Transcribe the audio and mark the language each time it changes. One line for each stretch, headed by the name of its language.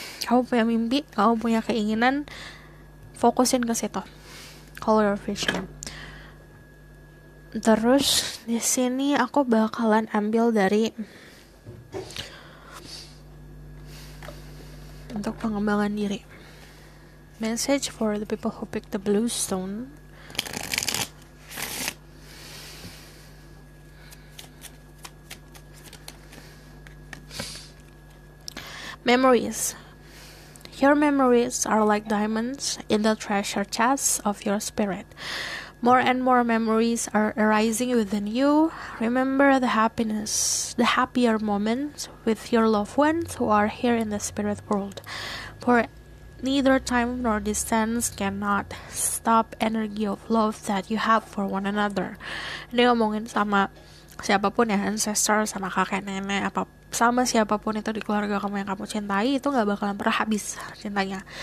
Indonesian: Kamu punya mimpi, kamu punya keinginan, fokusin ke situ.
English: Hold your vision.
Indonesian: Terus di sini aku bakalan ambil dari untuk pengembangan diri.
English: Message for the people who pick the blue stone. Memories. Your memories are like diamonds in the treasure chest of your spirit. More and more memories are arising within you. Remember the happier moments with your loved ones who are here in the spirit world. For neither time nor distance cannot stop energy of love that you have for one another.
Indonesian: Ini ngomongin sama siapapun ya, ancestor, sama kakek nenek, apa sama siapapun itu di keluarga kamu yang kamu cintai, itu gak bakalan pernah habis cintanya.